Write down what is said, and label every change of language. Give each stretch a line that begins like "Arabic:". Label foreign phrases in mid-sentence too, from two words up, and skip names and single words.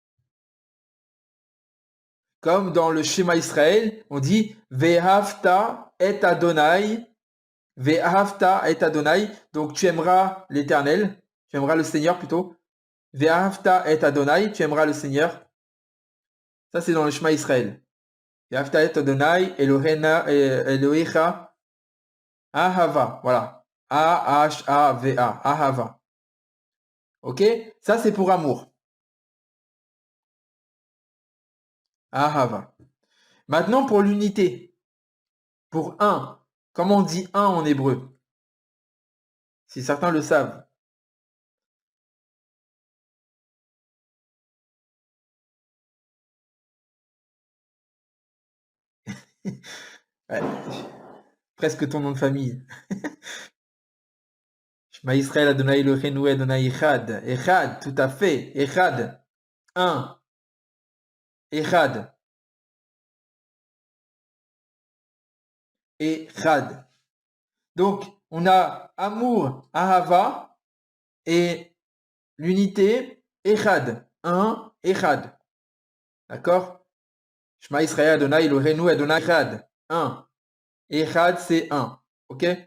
French: Comme dans le
Hebrew: שמע ישראל,
French: on dit
Hebrew: ואהבת את אדני. ואהבת את אדני.
French: Donc tu aimeras l'Éternel. Tu aimeras le Seigneur plutôt.
Hebrew: ואהבת את אדני.
French: Tu aimeras le Seigneur. Ça, c'est dans le
Hebrew: שמע ישראל. ואהבת את אדני. אלהיך.
French: Ahava. Voilà. A-H-A-V-A. Ahava. Ok? Ça, c'est pour amour. Ahava. Maintenant, pour l'unité. Pour un. Comment on dit un en hébreu? Si certains le savent. Ouais, presque ton nom de famille.
Hebrew: שמע ישראל אדני אלהינו אדני אחד.
French: Echad, tout à fait. Echad. Un. Echad. Echad. Donc, on a amour, ahava, et l'unité, Echad. Un, Echad. D'accord?
Hebrew: שמע ישראל אדני אלהינו אדני אחד.
French: Un. Echad, c'est un. Ok?